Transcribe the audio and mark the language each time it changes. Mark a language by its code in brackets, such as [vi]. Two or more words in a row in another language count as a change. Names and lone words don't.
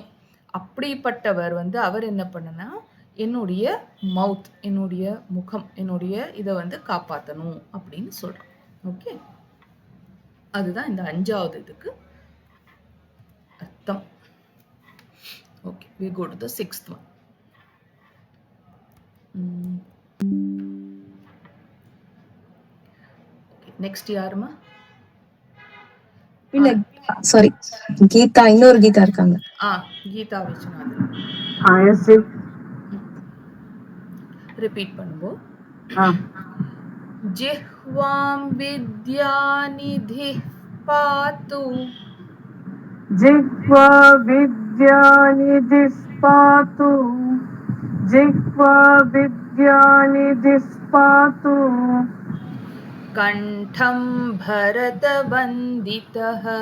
[ta] அப்படிப்பட்டவர் வந்து அவர் என்ன பண்ணனா, என்னுடைய மவுத், என்னுடைய முகம், என்னுடைய இதை வந்து காப்பாற்றணும் அப்படின்னு சொல்றோம். ஓகே, அதுதான் இந்த 5வது இதுக்கு அர்த்தம். ஓகே, [en] we go to the 6th one. Okay, next யாருமா? [ta] இல்ல, சாரி, கீதா, இன்னொரு கீதா இருக்காங்க. கீதா விஸ்வநாதன். ரிப்பீட் பண்ணுவோம். [sa] जिह्वाम् विद्यानिधि पातु, जिह्वा विद्यानिधिः पातु, जिह्वा विद्यानिधिः पातु, कंठं भरतवन्दितः,